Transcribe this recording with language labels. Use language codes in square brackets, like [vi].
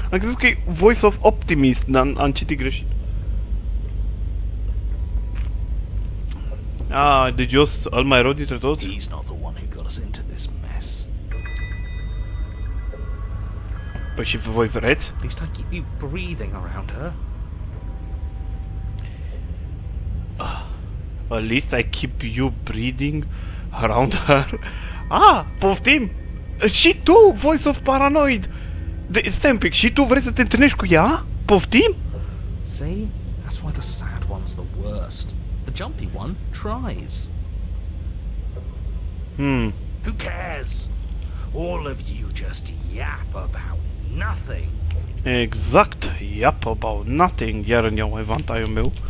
[ro] Am crezut că e voice of optimist, dar am citit greșit. Ah, deci eu sunt al mai rău dintre toți? [en] He's not the one who got us into this mess. [ro] Păi și voi vreți? [en] At least I keep you breathing around her. At least I keep you breathing around her. [ro] Ah, poftim! Și tu, voice of paranoid! Stai un pic, și tu vrei să te întâlnești cu ea? Poftim? [en] See? That's why the sad one's the worst. The jumpy one tries. Who cares? All of you just yap about nothing. [ro] Exact, [en] yap about nothing, [ro] iar îmi iau evantaiul meu.